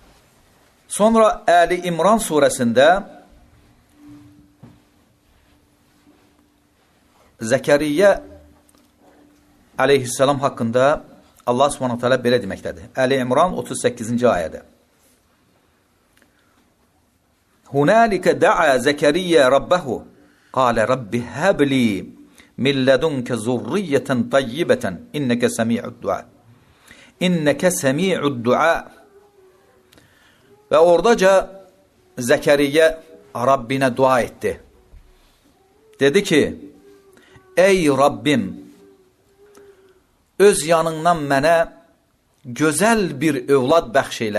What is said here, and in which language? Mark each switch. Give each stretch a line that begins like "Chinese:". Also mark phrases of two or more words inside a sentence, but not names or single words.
Azerbaijani: Sonra Əli İmran surəsində Zəkəriyyə aleyhissalam haqqında Allah Subhanahu taala belə deməkdədir. Əli İmran 38-ci ayədə.
Arabic: هنالك دعا زكريا ربه قال رب هب لي من لدنك ذرية طيبة إنك سميع الدعاء. إنك سميع الدعاء.
Azerbaijani: Və oradaca Zəkəriyyə Rabbinə dua etdi. Dedi ki, ey Rabbim, öz yanından mənə gözəl bir övlad bəxş elə.